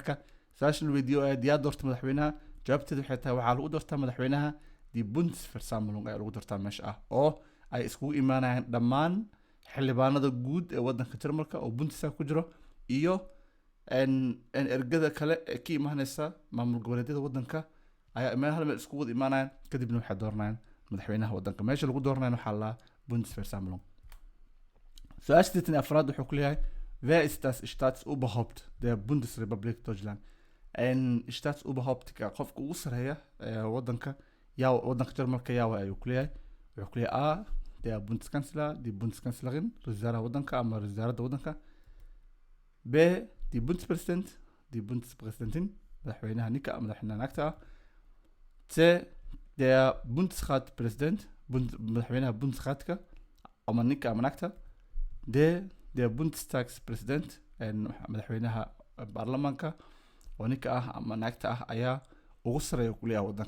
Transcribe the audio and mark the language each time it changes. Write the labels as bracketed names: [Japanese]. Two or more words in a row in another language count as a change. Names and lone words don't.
[Somali] marka su-aashan weydiiyo yaa doorta madaxweynaha jawaabteedu waxay tahay waxaa lagu doortaa madaxweynaha [German] die Bundesversammlung [Somali] ayaa lagu doortaa meesha oo ay iskugu imaanayaan dhammaan xildhibaanada guud ee wadanka Jarmalka oo Bundestag ku jiro iyo ergada kale ee ka imaanaysa maamul goboleedyada wadanka ayaa hal meel iskugu wada imaanayaan kadibna waxay dooranayaan madaxweynaha wadanka meesha lagu dooranayo waxaa la Bundesversammlung. Su-aasha 84 wuxuu ku leeyahay [German] wer ist das Staatsoberhaupt der Bundesrepublik Deutschland [Somali] Staatsoberhauptka qofka ugu sareeya wadanka wadanka Jarmalka yaa ayuu ku leeyahay wuxuu ku leeyahay [German] der Bundeskanzler die Bundeskanzlerin [Somali] wasaaraha wadanka ama wasaaradda wadanka b [German] die Bundespräsident die Bundespräsidentin [Somali] madaxweynaha ninka madaxweynaha naagta c [German] der Bundesratpräsident [Somali] madaxweynaha Bundesratka ama ninka ama naagta [German] der Bundestagspräsident [Somali] madaxweynaha baarlamaanka oo ninka ama naagta ayaa ugu sareeya ku leeyahay wadanka.